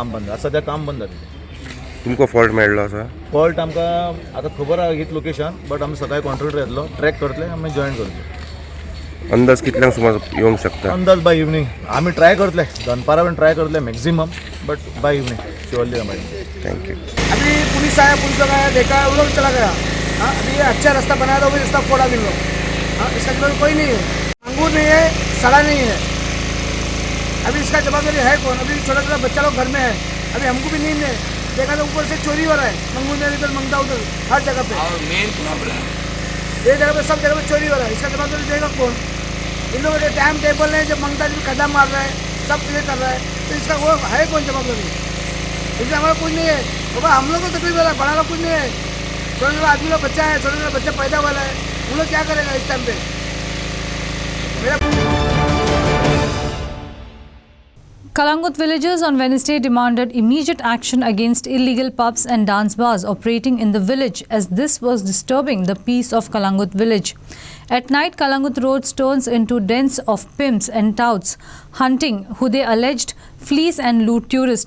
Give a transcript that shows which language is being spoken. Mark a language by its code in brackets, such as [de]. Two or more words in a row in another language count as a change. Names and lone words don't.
[kok] काम बंद आतां सद्या काम बंद जालें. तुमकां फॉल्ट मेळ्ळो आसा? फॉल्ट आमकां आतां खबर आहा हीच लोकेशन, बट आमी सकाळी कॉन्ट्रॅक्टर येतलो, ट्रॅक करतले आमी जॉईन करतले. अंदाज कितल्यांक सुमार येवंक शकता? अंदाज [en] by evening [kok] आमी ट्राय करतले, दनपारा बीन ट्राय करतले मॅक्सिमम, बट [en] by evening [kok] श्योरली हमारी. [en] Thank you. [hi] अभी पुलिस आया, पुलिस लोग आया, देखा वो लोग चला गया. हाँ, अभी ये अच्छा रास्ता बनाया था, वो भी रास्ता फोड़ा भी लोग. हाँ, इसका जवाब कोई नहीं है. अंगूर नहीं है, सड़ा नहीं है. अभी इसका जवाबदारी है कौन? अभी छोटा छोटा बच्चा लोग घर में है. अभी हमको भी नींद है. देखा तो ऊपर से चोरी हो रहा है. मंगूर में इधर मंगता उधर हर जगह पे. और [en] main problem [hi] ये जगह पे, सब जगह पे चोरी हो रहा है. इसका जवाबदारी देगा कौन? इन लोगों के [en] time table [hi] है, जब मंगता भी खड्डा मार रहा है, सब क्लियर कर रहा है. तो इसका वो है कौन जवाबदारी? इसलिए हमारा कुछ नहीं है बाबा. हम लोग को तकलीफ हो रहा है, बड़ा लोग कुछ नहीं है. छोटे छोटे आदमी लोग बच्चा है, छोटे छोटे बच्चा पैदा वाला है, वो लोग क्या करेगा इस टाइम पे? [en] Kalangut villagers on Wednesday demanded immediate action against illegal pubs and dance bars operating in the village, as this was disturbing the peace of Kalangut village. At night, Kalangut Road turns into dens of pimps and touts hunting who they alleged fleece and loot tourists.